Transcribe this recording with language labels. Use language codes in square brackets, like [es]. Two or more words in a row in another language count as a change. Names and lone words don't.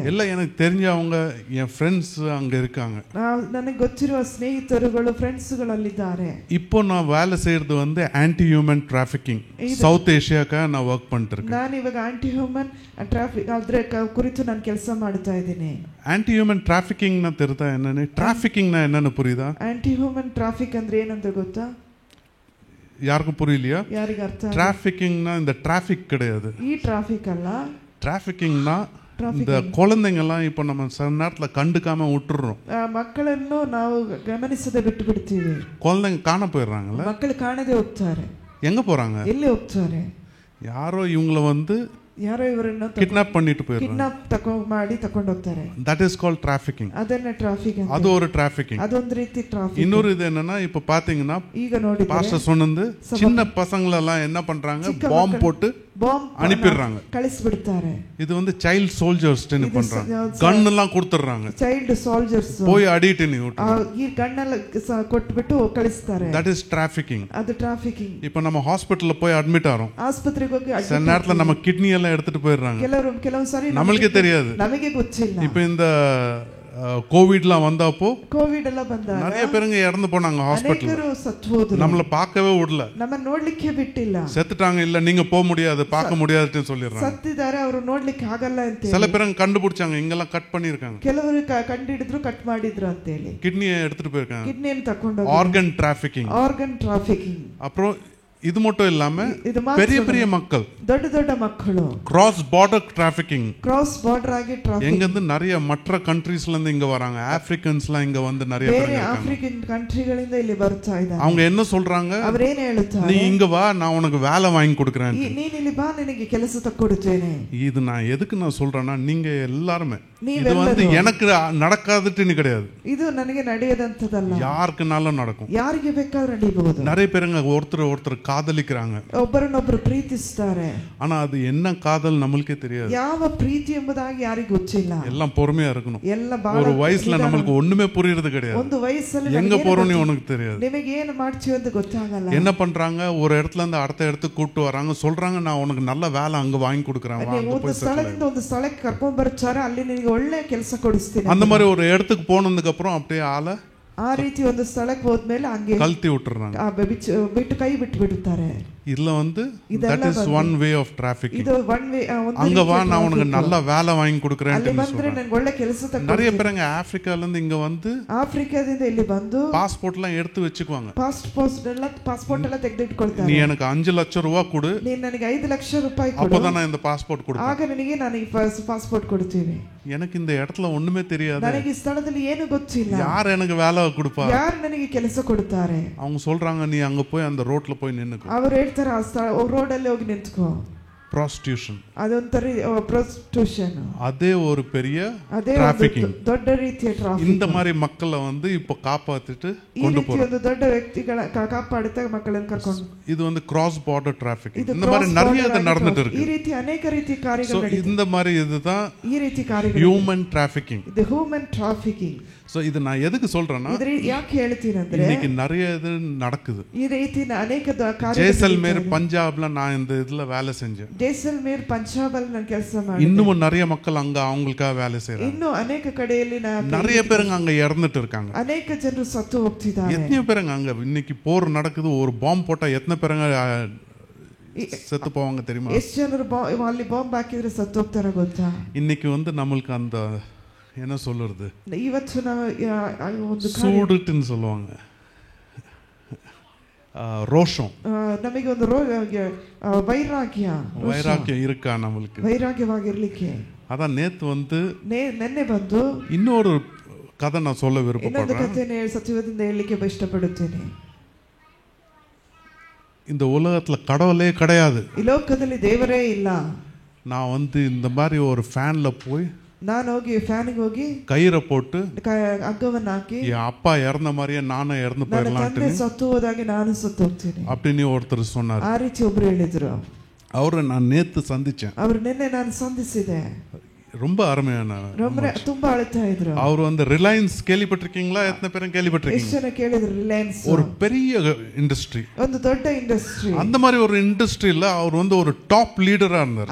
[ta] ಎಲ್ಲ எனக்கு தெரிஞ்சவங்க என் ஃப்ரெண்ட்ஸ் அங்க இருக்காங்க. [kn] ನನಗೆ ಗೊತ್ತಿರುವ ಸ್ನೇಹಿತರುಗಳು ಫ್ರೆಂಡ್ಸ್ಗಳು ಅಲ್ಲಿದ್ದಾರೆ. [ta] இப்போ நான் வேலை செய்யறது வந்து [en] anti human trafficking [ta] சவுத் ஏசியாக்கு நான் ವರ್ಕ್ பண்ணிட்டு இருக்கேன். [kn] ನಾನು ಇವಾಗ [en] anti human traffic [kn] ಅದರ ಕುರಿತು ನಾನು ಕೆಲಸ ಮಾಡ್ತಾ ಇದ್ದೀನಿ. [en] anti human trafficking [kn] ನ ತಿರುತ್ತಾ ಏನನೆ? ಟ್ರಾಫಿಕಿಂಗ್ ನ ಏನನ್ನು புரியுதா? [en] anti human traffic [kn] ಅಂದ್ರೆ ಏನಂತ ಗೊತ್ತಾ? [ta] யாருக்கும் புரியலையா? யாருக்கு ಅರ್ಥ? ಟ್ರಾಫಿಕಿಂಗ್ ನ இந்த ಟ್ರಾಫಿಕ್ கிடையாது. [kn] ಈ ಟ್ರಾಫಿಕ್ ಅಲ್ಲ. [ta] ಟ್ರಾಫಿಕಿಂಗ್ ನ இந்த குழந்தைங்கெல்லாம் இப்போ நம்ம சில நேரத்தில் கண்டுக்காம விட்டுறோம். [kn] ಮಕ್ಕಳನ್ನು ನಾವು ಗಮನಿಸದೆ ಬಿಟ್ಟು ಬಿಡ್ತೀವಿ. [ta] குழந்தைங்க காண போயிடுறாங்கல்ல. [kn] ಮಕ್ಕಳು ಕಾಣದೆ ಹೋಗ್ತಾರೆ. [ta] எங்க போறாங்க? [kn] ಎಲ್ಲಿ ಹೋಗ್ತಾರೆ? [ta] யாரோ இவங்கள வந்து [kn] ಯಾರೋ ಇವರನ್ನು [ta] ಕಿಡ್ನಾಪ್ பண்ணிட்டு போயிடுறாங்க. [kn] ಕಿಡ್ನಾಪ್ ಮಾಡಿ ತಕೊಂಡು ಹೋಗ್ತಾರೆ. [en] that is called trafficking. [kn] ಅದನ್ನ ಟ್ರಾಫಿಕ್ ಅಂತ. ಅದು ஒரு trafficking. ಅದೊಂದು ರೀತಿ ಟ್ರಾಫಿಕ್. [ta] இன்னொரு இது என்னன்னா இப்போ பாத்தீங்கன்னா [kn] ಈಗ ನೋಡಿ [ta] பாஸ்டர் சொன்னது சின்ன பசங்க எல்லாம் என்ன பண்றாங்க? பாம்பு போட்டு அனுப்பிடுறாங்க, [kn] ಕಳಿಸ್ಬಿಡ್ತಾರೆ. [ta] இது வந்து [en] child soldiers [ta] ன்னு பண்றாங்க. கன் எல்லாம் கொடுத்துறாங்க. [en] child soldiers [ta] போய் அடிட்டு நீ [kn] ಈ ಗನ್ನೆಲ್ಲ ಕೊಟ್ಬಿಟ್ಟು ಕಳಿಸ್ತಾರೆ. [en] that is trafficking. [kn] ಅದು ಟ್ರಾಫಿಕಿಂಗ್. [ta] இப்போ நம்ம ஹாஸ்பிடல்ல போய் அட்மிட் ஆறோம். [kn] ಆಸ್ಪತ್ರೆಗೆ ಹೋಗಿ [ta] சில நேரத்துல நம்ம கிட்னி எல்லாம் எடுத்துட்டு போயிடுறாங்க. [kn] ಕೆಲವು ಸಾರಿ [ta] நமக்கே தெரியாது, [kn] ನಮಗೆ ಗೊತ್ತಿಲ್ಲ. [ta] இப்போ இந்த கோவிட்லாம் வந்தப்போ [kn] ಕೋವಿಡ್ ಎಲ್ಲ ಬಂದಾಗ [ta] நிறைய பேருங்க இறந்து போனாங்க ஹாஸ்பிடல்ல. [kn] ಅನೇಕರು ಸತ್ತು ಹೋದ್ರು. [ta] நம்மள பார்க்கவே விடல, [kn] நம்ம ನೋಡ್ಲಿಕ್ಕೆ ಬಿಟ್ಟಿಲ್ಲ. [ta] செத்துட்டாங்க, இல்ல நீங்க போக முடியாது, பார்க்க முடியாதுன்னு சொல்லிடுறாங்க. [kn] ಸತ್ತಿದ್ದಾರೆ, ಅವರು ನೋಡ್ಲಿಕ್ಕೆ ಆಗಲ್ಲ ಅಂತ. [ta] சில பேருங்க கண்டுபிடிச்சாங்க, இங்கெல்லாம் கட் பண்ணிருக்காங்க. [kn] ಕೆಲವರು ಕಂಡಿಡಿದ್ರು, ಕಟ್ ಮಾಡಿದ್ರು ಅಂತ ಹೇಳಿ [ta] கிட்னியை எடுத்துட்டு போயிருக்காங்க. [kn] ಕಿಡ್ನಿಯನ್ನು ತಕೊಂಡು [en] organ trafficking. organ trafficking. [ta] அப்புறம் இது மட்டும் இல்லாம பெரிய பெரிய மக்கள், [kn] ದೊಡ್ಡ ದೊಡ್ಡ ಮಕ್ಕಳು [en] cross border trafficking. cross border [kn] ಆಗಿ ಟ್ರಾಫಿಕ್. [ta] எங்க இருந்து நிறைய மற்ற கண்ட்ரீஸ்ல இருந்து இங்க வராங்க. ஆப்பிரிக்கன்ஸ்லாம் இங்க வந்து நிறைய பேர் இருக்காங்க. [kn] ஆப்பிரிக்கன் கண்ட்ரிகளிಂದ ಇಲ್ಲಿ ಬರ್ತಾ ಇದ್ದಾರೆ. [ta] அவங்க என்ன சொல்றாங்க? [kn] ಅವರು ಏನು ಹೇಳುತ್ತಾರೆ? [ta] நீ இங்க வா, நான் உனக்கு வேலை வாங்கி கொடுக்கிறேன். [kn] ನೀನು ಇಲ್ಲಿ ಬಾ, ನಿನಗೆ ಕೆಲಸ ತಕ್ಕೊಡುತ್ತೇನೆ. [ta] இது நான் எதுக்கு நான் சொல்றேன்னா, நீங்க எல்லாரும் இது வந்து எனக்கு நடக்காதுன்னு கிடையாது. [kn] இது ನನಗೆ ನಡೆಯದಂತದಲ್ಲ, [ta] யாருக்குனாலும் நடக்கும். [kn] ಯಾರಿಗೆ ಬೇಕಾದ್ರೂ ನಡೆಯಬಹುದು. [ta] நிறைய பேருங்க ஒருத்தர் காதலிக்கிறாங்க, [kn] ಒಬ್ಬರನ್ನೊಬ್ಬರು ಪ್ರೀತಿಸ್ತಾರೆ. [ta] ஆனா அது என்ன காதல் நம்மளுக்கே தெரியாது. [kn] ಯಾವ ಪ್ರೀತಿ ಎಂಬುದಾಗಿ ಯಾರಿಗೂ ಗೊತ್ತಿಲ್ಲ. [ta] எல்லாம் பொறுமையா இருக்கணும். [kn] ಎಲ್ಲ ಬಹಳ [ta] ஒரு வயசுல நமக்கு ஒண்ணுமே புரியுறது கிடையாது. [kn] ಒಂದು ವಯಸ್ಸಲ್ಲಿ [ta] எங்க போறோம்னு உனக்கு தெரியாது. [kn] ನಿಮಗೆ ಏನು ಮಾಡ್ತೀವಿ ಅಂತ ಗೊತ್ತಾಗಲ್ಲ. [ta] என்ன பண்றாங்க? ஒரு இடத்துல இருந்து அடுத்த இடத்துக்கு கூட்டி வராங்க, சொல்றாங்க நான் உனக்கு நல்ல வேலை அங்க வாங்கி கொடுக்கறேன், வா அங்க போய் [kn] ಸ್ಥಳದಿಂದ ಒಂದು ಸ್ಥಳಕ್ಕೆ ಕರ್ಕೊಂಡು ಬರ್ತಾರೆ, ಅಲ್ಲಿ ನಿನಗೆ ಒಳ್ಳೆ ಕೆಲಸ ಕೊಡಿಸ್ತೀನಿ. [ta] அந்த மாதிரி ஒரு இடத்துக்கு போனதுக்கு அப்புறம் அப்படியே ஆள [kn] ಆ ರೀತಿ ಒಂದು ಸ್ಥಳಕ್ಕೆ ಹೋದ್ಮೇಲೆ ಹಂಗೆ [ta] கழட்டி விட்டுறாங்க, [kn] ಬಿಟ್ಟು ಕೈ ಬಿಟ್ಟು ಬಿಡುತ್ತಾರೆ. [ta] இதுல வந்து [en] that is one way of trafficking. [kn] ಇದು [en] one way. [ta] அங்க வா, நான் உனக்கு நல்ல வேலை வாங்கி கொடுக்கறேன்னு [kn] ಅಲ್ಲಿ ಬಂದ್ರೆ ನನಗೆ ಒಳ್ಳೆ ಕೆಲಸ ತಗೊಂಡು. [ta] நிறைய பேருங்க ஆப்பிரிக்கால இருந்து இங்க வந்து [kn] ಆಫ್ರಿಕಾದಿಂದ ಇಲ್ಲಿ ಬಂದು [ta] பாஸ்போர்ட் எல்லாம் எடுத்து வச்சுக்குவாங்க. [kn] ಪಾಸ್ಪೋರ್ಟ್ ಎಲ್ಲ ತೆಗೆದಿಟ್ಕೊಳ್ತಾರೆ. [ta] நீ எனக்கு 5 லட்சம் ரூபாய் கொடு, [kn] ನೀನು ನನಗೆ 5 ಲಕ್ಷ ರೂಪಾಯಿ ಕೊಡು, [ta] அப்பதான் நான் இந்த பாஸ்போர்ட் கொடுப்பேன். [kn] ಆಗ ನನಗೆ ನಾನು ಈ ಪಾಸ್ಪೋರ್ಟ್ ಕೊಡ್ತೀನಿ. [ta] எனக்கு இந்த இடத்துல ஒண்ணுமே தெரியாது. [kn] ನನಗೆ ಈ ಸ್ಥಳದಲ್ಲಿ ಏನು ಗೊತ್ತಿಲ್ಲ. [ta] யார் எனக்கு வேலை கொடுப்பா? [kn] ಯಾರು ನನಗೆ ಕೆಲಸ ಕೊಡ್ತಾರೆ? [ta] அவங்க சொல்றாங்க நீ அங்க போய் அந்த ரோட்ல போய் நின்னுக்கோ. [kn] ಅವರು ಹೇಳ್ತಾರೆ ಆ ರೋಡ್ ಅಲ್ಲಿ ಹೋಗಿ ನಿಂತ್ಕೋ. [en] Prostitution. [kn] ಅದೊಂತರ prostitution. [ta] அதே ஒரு பெரிய trafficking. [kn] ದೊಡ್ಡ ರೀತಿಯ ಟ್ರಾಫಿಕಿಂಗ್. [ta] இந்த மாதிரி மக்களை வந்து இப்போ காப்பாத்திட்டு கொண்டு போறாங்க. [kn] ಒಂದು ದೊಡ್ಡ ವ್ಯಕ್ತಿಗಳ ಕಾಪಾಡುತ್ತಾ ಮಕ್ಕಳನ್ನು ಕರ್ಕೊಂಡು. [ta] இது வந்து [en] cross border trafficking. [ta] இந்த மாதிரி நிறைய இது நடந்துட்டு இருக்கு. [kn] ಈ ರೀತಿ ಅನೇಕ ರೀತಿಯ ಕಾರ್ಯಗಳು ನಡೆಯುತ್ತೆ. [ta] இந்த மாதிரி இதுதான் [kn] ಈ ರೀತಿ ಕಾರ್ಯಗಳು [en] human trafficking. [kn] ಇದು [en] human trafficking. [ta] சோ இது நான் எதுக்கு சொல்றேன்னா [kn] இது ಯಾಕೆ ಹೇಳ್ತೀನಿ ಅಂದ್ರೆ [ta] இன்னைக்கு நிறைய இது நடக்குது. [kn] ಈ ರೀತಿ ಅನೇಕ ಕಾರ್ಯಗಳು [ta] ஜெய்சல்மேர் பஞ்சாப்ல நான் இந்த இதுல வேலை செஞ்சேன். [kn] ಜೈಸಲ್ಮೇರ್ ಪಂಜಾಬ್ ಅಲ್ಲಿ ನಾನು ಕೆಲಸ ಮಾಡಿದೆ. [ta] இன்னும் நிறைய மக்கள் அங்க அவங்களுக்காக வேலை செய்றாங்க. [kn] இன்னும் ಅನೇಕ ಕಡೆಯಲ್ಲಿ [ta] நிறைய பேருங்க அங்க இறந்துட்டு இருக்காங்க. [kn] ಅನೇಕ ಜನರು ಸತ್ತು ಹೋಗ್ತಿದ್ದಾರೆ. [ta] எத்தனை பேருங்க அங்க இன்னைக்கு போர் நடக்குது, ஒரு பாம்பு போட்டா எத்தனை பேருங்க செத்து போவாங்க தெரியுமா? [kn] ಎಷ್ಟು ಜನರು ಅಲ್ಲಿ ಬಾಂಬ್ ಹಾಕಿದ್ರೆ ಸತ್ತು ಹೋಗ್ತಾರೆ ಗೊತ್ತಾ? [ta] இன்னைக்கு வந்து நமக்கு அந்த என்ன சொல்றது, [kn] ಇವತ್ತು ನಾವು ಒಂದು [ta] சூடுன்னு சொல்லுவாங்க, ரோஷம், [kn] ನಮಗೆ ಒಂದು ವೈರಾಗ್ಯ [ta] இருக்கா நம்மளுக்கு? [kn] ವೈರಾಗ್ಯವಾಗಿರ್ಲಿಕ್ಕೆ [ta] அதான் நேத்து வந்து [kn] ನೆನ್ನೆ ಬಂದು [ta] இன்னொரு கதை நான் சொல்ல [kn] ಇನ್ನೊಂದು [ta] விருப்பப்படுறேன். [kn] ಕಥೆಯನ್ನು ಸತ್ಯವಾದಿಂದ ಹೇಳಲಿಕ್ಕೆ ಇಷ್ಟಪಡುತ್ತೇನೆ. [ta] இந்த உலகத்துல கடவுளே கிடையாது. [kn] ಈ ಲೋಕದಲ್ಲಿ ದೇವರೇ ಇಲ್ಲ. [ta] நான் வந்து இந்த மாதிரி ஒரு ஃபேன்ல போய் [kn] ನಾನು ಹೋಗಿ ಫ್ಯಾನಿಗೆ ಹೋಗಿ [ta] கயிறை போட்டு [kn] ಹಗ್ಗವನ್ನು ಹಾಕಿ [ta] என் அப்பா இறந்த மாதிரியே நானும் இறந்து போயிடலாம்னு [kn] ಸತ್ತು ಹೋದಾಗೆ ನಾನು ಸತ್ತು ಹೋಗ್ತೀನಿ [ta] அப்படின்னு ஒருத்தர் சொன்னார். [kn] ಆ ರೀತಿ ಒಬ್ರು ಹೇಳಿದ್ರು. [ta] அவரை நான் நேத்து சந்திச்சேன். [kn] ಅವರು ನಿನ್ನೆ ನಾನು ಸಂಧಿಸಿದೆ. [ta] ரொம்ப அருமையான, [kn] ತುಂಬಾ ಅಳ್ತಾ ಇದ್ರು. [ta] அவர் வந்து ரிலையன்ஸ் கேள்விப்பட்டிருக்கீங்களா? எத்தனை பேரும் கேள்விப்பட்டிருக்கீங்க? [kn] ಎಷ್ಟು ಜನ ಕೇಳಿದ್ರು? ರಿಲಯನ್ಸ್ [ta] ஒரு பெரிய இண்டஸ்ட்ரி, [kn] ಒಂದು ದೊಡ್ಡ ಇಂಡಸ್ಟ್ರಿ. [ta] அந்த மாதிரி ஒரு இண்டஸ்ட்ரியில அவர் வந்து ஒரு டாப் லீடரா இருந்தார்.